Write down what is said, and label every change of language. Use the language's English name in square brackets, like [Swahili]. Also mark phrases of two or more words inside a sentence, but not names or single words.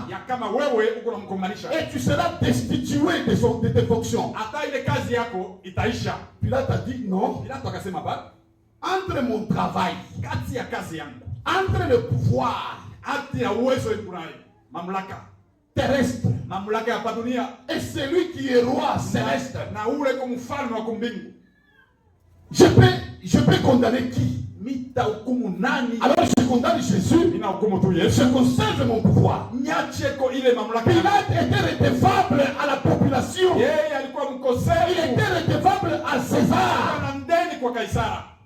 [French] Et tu seras destitué de tes fonctions. Pilate a dit non. Entre mon travail, entre le pouvoir, terrestre. [Swahili] Mamlaka ya dunia. [French] Et celui qui est roi céleste. [Swahili] Na ule ko mfalme wa mbingu. [French] Je peux condamner qui? Alors je condamne Jésus. Je conserve mon pouvoir. Pilate était redevable à la population. Il était redevable à César.